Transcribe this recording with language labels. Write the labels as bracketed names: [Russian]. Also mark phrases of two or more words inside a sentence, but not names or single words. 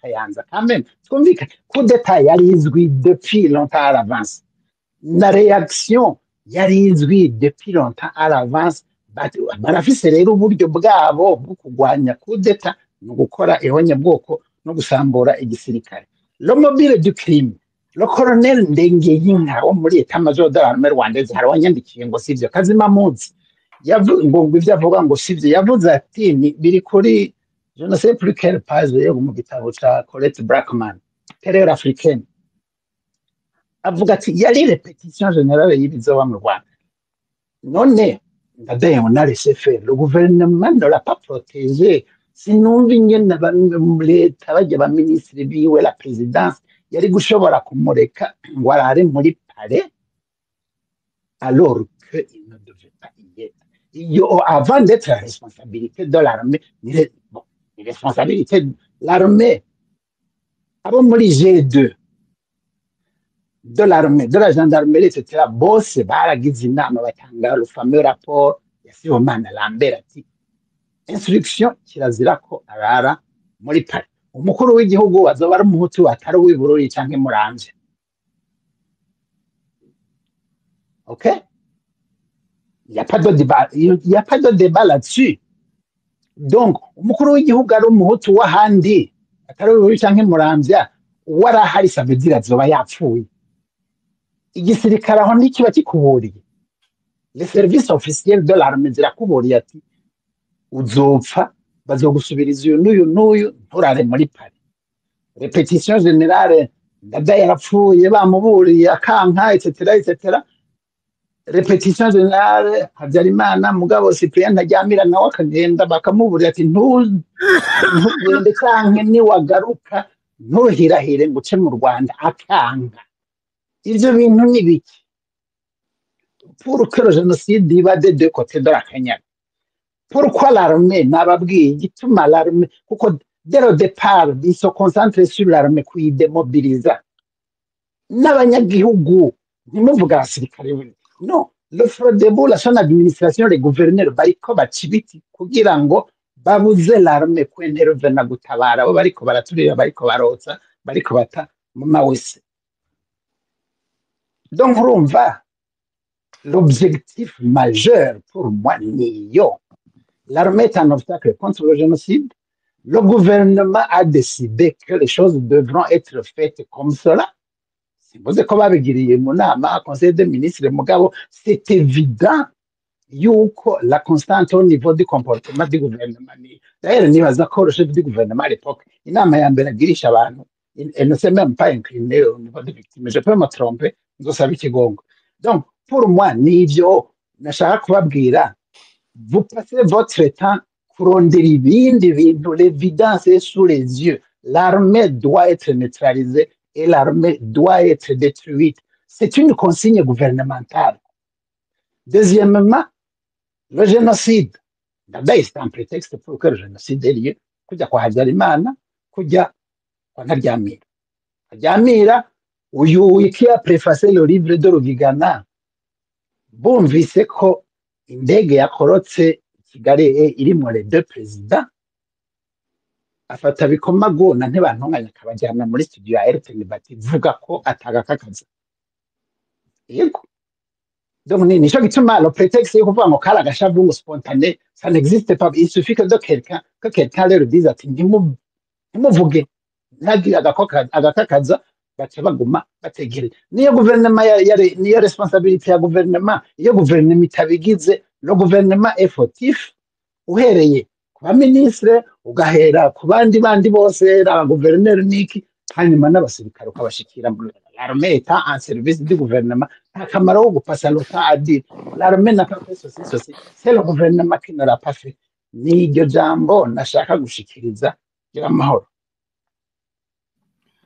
[Rundi] Kayanza [French] quand même [Rundi] twumvikane [French] coup d'état [Rundi] yari izwi [French] depuis longtemps à l'avance la réaction [Rundi] yari izwi [French] depuis longtemps à l'avance [Rundi] barafise rero uburyo bwabo bwo kurwanya [French] coup d'état [Rundi] no gukora ihonyabwoko no gusambura igisirikare [French] le mobile du crime le colonel Ndengeyinka [Rundi] wo muri [French] état-major de l'armée rwandaise [Rundi] hari wanyandikiye ngo sivyo Kazima Munsi ngo ivyo avuga ngo sivyo yavuze ati biri kuri [French] je ne sais plus quelle page [Rundi] yo mu gitabo ca [French] Colette Brackman terreur africaine [Rundi] avuga ati yari [French] répétition générale [Rundi] y'ibizoba mu Rwanda none ndadaye [French] on a laissé faire le gouvernement ne l'a pas [Rundi] protégé sinumva ingene leta bajya ba ministre biwe [French] la présidence [Rundi] yari gushobora kumureka ngo arare muri palais [French] alors que il ne devait pas y être avant d'être la responsabilité de l'armée les responsabilités de l'armée [Rundi] abo muri [French] G2 de l'armée de la gendarmerie etc [Rundi] bose baragize inama batanga [French] le fameux rapport [Rundi] ya Sibomana Lambert ati instruction kirazira ko arara muri pari umukuru w'igihugu azoba ari umuhutu atari uw'ibururi canke muramvye [French] ok il y a pas de débat là-dessus donc [Rundi] umukuru w'igihugu ari umuhutu w'ahandi atari uw'ibururi canke muramvya warahari ça [French] veut dire [Rundi] azoba yapfuye igisirikare aho ntikiba kikuburiye [French] les services officiels de l'armée [Rundi] zirakuburiye ati uzopfa bazogusubiriza uyu n'uyu nturare muri pari [French] repetition générale [Rundi] dada yarapfuye bamuburiye akanka etc [French] repetition générale [Rundi] Habyarimana mugabo Cyprien ntajyamira nawe akagenda bakamuburira ati ntugende canke niwagaruka ntuhirahire ngo uce mu Rwanda akanka ivyo bintu ni biki [French] pour que le génocide [Rundi] iba [French] des deux côtés de la Kenya. Pourquoi l'armée [Rundi] nababwiye igituma [French] l'armée kuko dès le départ ils se concentrent sur l'armée [Rundi] kuyidémobiliza n'abanyagihugu ntimuvuga abasirikare [French] non le Frodebu la son administration les gouverneurs [Rundi] bariko baca ibiti kugira ngo babuze l'armée kwentervena gutabara abo bariko baraturira bariko barotsa bariko bata mu mawese donc urumva [French] l'objectif majeur pour moi [Rundi] niyo [French] l'armée est un obstacle contre le génocide. Le gouvernement a décidé que les choses devront être faites comme cela. Si vous avez conseil des ministres, c'est évident que la constante au niveau du comportement du gouvernement. D'ailleurs, le chef du gouvernement à l'époque, il ne s'est même pas incliné au niveau des victimes. Je peux me tromper, donc, pour moi, vous passez votre temps [Rundi] kurondera ibindi bintu [French] l'évidence est sous les yeux l'armée doit être neutralisée et l'armée doit être détruite c'est une consigne gouvernementale deuxièmement le génocide d'abord c'est un prétexte pour que le génocide ait lieu [Rundi] kujya kwa Habyarimana kujya kwa Ntaryamira uyu [French] qui a préfacé le livre de Rugigana [Rundi] bumvise ko indege yakorotse Kigali irimo [French] les deux présidents [Rundi] afata bikomagona ntibantunganya akabajyana muri studio ya RTN bati vuga ko atagakakaza yego donc nico gituma [French] le prétexte [Rundi] yo kuvuga ngo kala gashavu [French] spontané ça n'existe pas il suffit que quelqu'un leur dise [Rundi] ati ntimuvuge ntagira agakakaza baca baguma bategere niyo gouvernement niyo responsabilité ya gouvernement iyo gouvernement itabigize [French] le gouvernement est fautif [Rundi] uhereye ku baministre ugahera ku bandi bose aba gouverneur niki hanyuma n'abasirikare ukabashikira [French] l'armée étant en service du gouvernement [Rundi] nta kamaro wo gupasa [French] le temps à dire l'armée n'a pas fait [Rundi] ceci c'est le gouvernement qui ne l'a pas fait ni iryo jambo nashaka gushikiriza gira amahoro